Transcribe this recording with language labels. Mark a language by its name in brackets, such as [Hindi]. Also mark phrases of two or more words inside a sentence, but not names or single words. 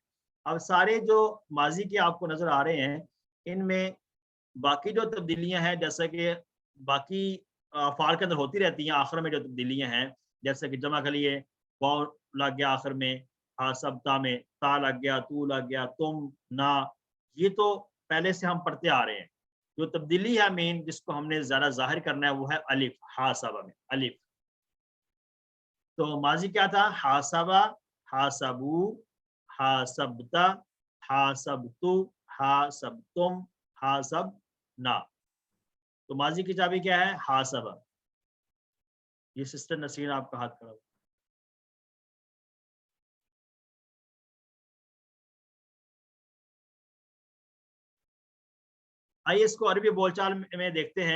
[Urdu] اب سارے جو ماضی کے آپ کو نظر آ رہے ہیں، ان میں باقی جو تبدیلیاں ہیں جیسے کہ باقی افعال کے اندر ہوتی رہتی ہیں، آخر میں جو تبدیلیاں ہیں جیسے کہ جمع کے لیے واو لگ گیا آخر میں، حاسبتا میں تا لگ گیا، تو لگ گیا، تم نا، یہ تو پہلے سے ہم پڑھتے آ رہے ہیں. جو تبدیلی ہے مین جس کو ہم نے زیادہ ظاہر کرنا ہے وہ ہے الف، حاسبا میں الف. تو ماضی کیا تھا? [Arabic] حاسبَ، حاسبوا، حاسبتَ، حاسبتُ، حاسبتم، حاسبنا. [Urdu] تو ماضی کی چابی کیا ہے؟ حاسبا. یہ سسٹر نصیر آپ کا ہاتھ کھڑا. آئیے اس کو عربی بول چال میں دیکھتے ہیں.